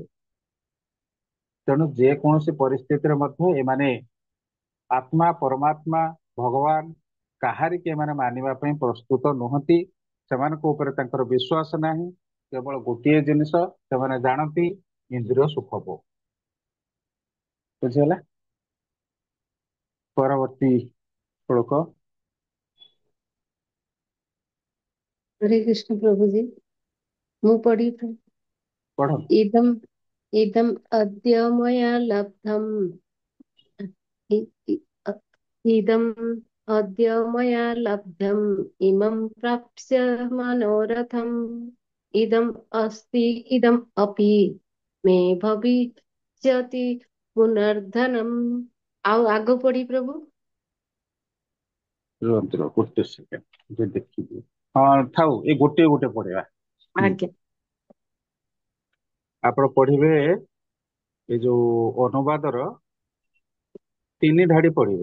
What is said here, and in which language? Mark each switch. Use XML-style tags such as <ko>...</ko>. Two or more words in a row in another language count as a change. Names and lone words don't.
<or>ତେଣୁ ଯେକୌଣସି ପରିସ୍ଥିତିରେ ମଧ୍ୟ ଏମାନେ ଆତ୍ମା, ପରମାତ୍ମା, ଭଗବାନ କାହାରିକି ଏମାନେ ମାନିବା ପାଇଁ ପ୍ରସ୍ତୁତ ନୁହନ୍ତି। ସେମାନଙ୍କ ଉପରେ ତାଙ୍କର ବିଶ୍ୱାସ ନାହିଁ। କେବଳ ଗୋଟିଏ ଜିନିଷ ସେମାନେ ଜାଣନ୍ତି, ଇନ୍ଦ୍ରିୟ ସୁଖ ଭୋଗ। ବୁଝିହେଲା? ପରବର୍ତ୍ତୀ ଶ୍ଲୋକ।</or> <hi>हरे कृष्ण प्रभु जी।</hi> <or>ମୁଁ ପଢି ପଢ। ଇଦಂ</or> <sa>इदम् अद्य मया लब्धम् इ- इ- अ- इदम् अद्य मया लब्धम् इमं प्राप्स्य मनोरथम् इदम् अस्ति इदम् अपि मे भविष्यति पुनर्धनम्।</sa> <or>ଆଉ ଆଗ ପଢି ପ୍ରଭୁ। ଗୋଟେ ସେକେଣ୍ଡ ଦେଖିବି। ହଁ ଥାଉ, ଏ ଗୋଟିଏ ଗୋଟେ ପଢିବା। ଆଜ୍ଞା ଆପଣ ପଢିବେ ଏ ଯୋଉ ଅନୁବାଦର 3 ଧାଡି ପଢିବେ,</or>